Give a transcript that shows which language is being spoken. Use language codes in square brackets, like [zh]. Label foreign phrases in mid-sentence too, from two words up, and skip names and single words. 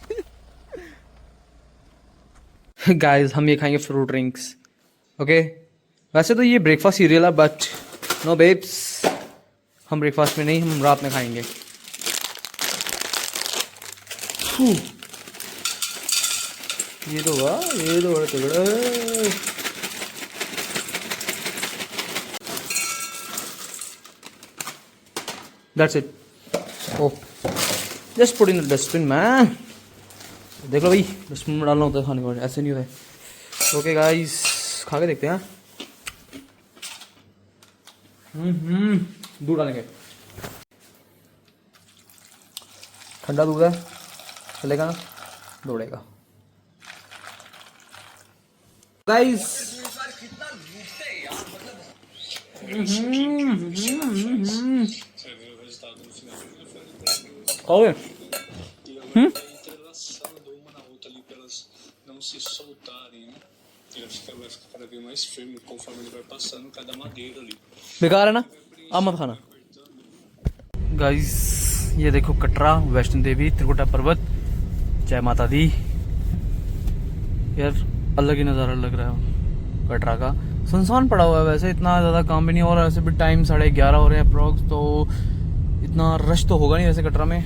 [hi] गाइस हम ये खाएंगे [en] fruit drinks. [hi] ओके, वैसे तो ये [en] breakfast cereal [hi] है, [en] but no babes, [hi] हम ब्रेकफास्ट में नहीं, हम रात में खाएंगे। ये तो वाह, ये तो बड़ा तगड़ा है। [en] That's it. Oh, just put in the dustbin, man. [hi] देख लो भाई, डस्टबिन में डालना होता है खाने के बाद, ऐसे नहीं होता है। [en] okay guys, [hi] खा के देखते हैं। दूध डालेंगे। ठंडा दूध है, चलेगा ना? दौड़ेगा। गाइस खाओगे? [pt] Não se soltarem, né? Vai ficar cada vez mais firme conforme ele vai passando cada madeira ali. [hi] बेकार है ना, आप मत खाना। गाइस ये देखो कटरा, वैष्णो देवी, त्रिकुटा पर्वत, जय माता दी। यार अलग ही नज़ारा लग रहा है कटरा का। सुनसान पड़ा हुआ है, वैसे इतना ज़्यादा काम भी नहीं हो रहा है, वैसे भी टाइम 11:30 हो रहे हैं अप्रॉक्स, तो इतना रश तो होगा नहीं वैसे कटरा में।